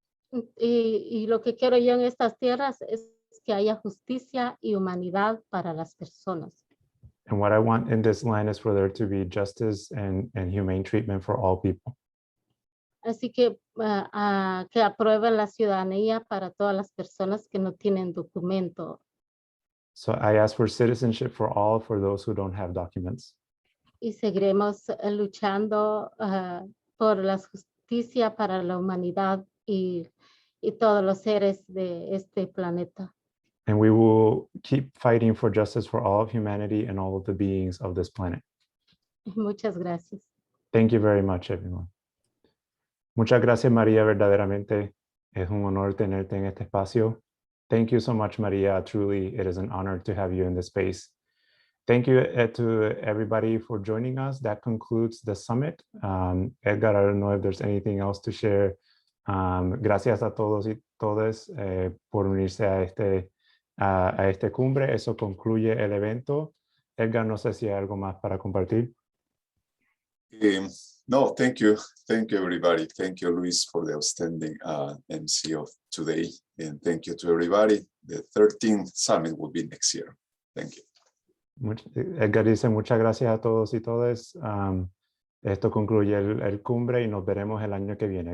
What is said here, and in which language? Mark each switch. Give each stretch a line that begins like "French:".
Spanish: Y lo que quiero yo en estas tierras es que haya justicia y humanidad para las personas.
English: And what I want in this land is for there to be justice and humane treatment for all people.
Spanish: Así que aprueben la ciudadanía para todas las personas que no tienen documento.
English: So I ask for citizenship for all, for those who don't have documents.
Spanish: Y seguiremos luchando por la justicia para la humanidad y todos los seres de este planeta.
English: And we will keep fighting for justice for all of humanity and all of the beings of this planet.
Spanish: Muchas gracias.
English: Thank you very much, everyone.
Spanish: Muchas gracias, María. Verdaderamente es un honor tenerte en este espacio.
English: Thank you so much, Maria. Truly, it is an honor to have you in this space. Thank you to everybody for joining us. That concludes the summit. Edgar, I don't know if there's anything else to share.
Spanish: Gracias a todos y todas por unirse a este cumbre. Eso concluye el evento. Edgar, no sé si hay algo más para compartir.
English: No, thank you. Thank you, everybody. Thank you, Luis, for the outstanding MC of today. And thank you to everybody. The 13th summit will be next year. Thank you.
Spanish: Edgar dice muchas gracias a todos y todas. Esto concluye el cumbre y nos veremos el año que viene.